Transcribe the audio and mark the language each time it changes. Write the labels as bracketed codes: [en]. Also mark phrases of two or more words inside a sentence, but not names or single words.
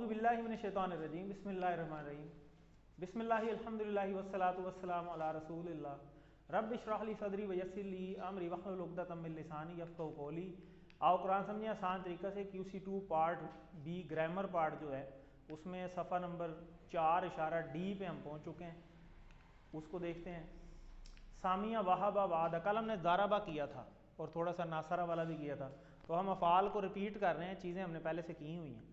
[ar] بالله من الشيطان الرجيم بسم الله الرحمن الرحيم بسم الله الحمد لله والصلاة والسلام على رسول الله رب اشرح لي صدري ويسر لي أمري واحلل عقدة من لساني يفقهوا قولي. [hi] आओ कुरान समझिए आसान तरीक़े से। QC2 [en] part B grammar part [hi] जो है उसमें सफ़ा नंबर 4 इशारा डी पे हम पहुँच चुके हैं, उसको देखते हैं। [ar] سمع وهب وعد, [hi] कल हमने दाराबा किया था और थोड़ा सा नासरा वाला भी किया था, तो हम अफ़ाल को रिपीट कर रहे हैं, चीज़ें हमने पहले से की हुई हैं।